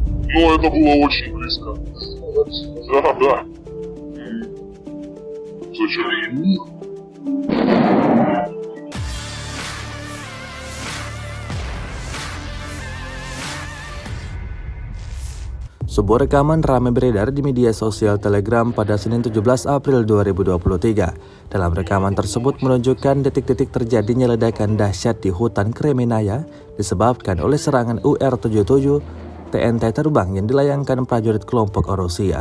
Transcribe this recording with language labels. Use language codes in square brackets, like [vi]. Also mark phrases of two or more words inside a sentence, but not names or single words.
[ru] Но это было очень близко. Да, да. Зачем? [id] Sebuah rekaman ramai beredar di media sosial Telegram pada Senin 17 April 2023. Dalam rekaman tersebut menunjukkan detik-detik terjadinya ledakan dahsyat di hutan Kremenaya disebabkan oleh serangan UR-77 TNT terbang yang dilayangkan prajurit kelompok Rusia.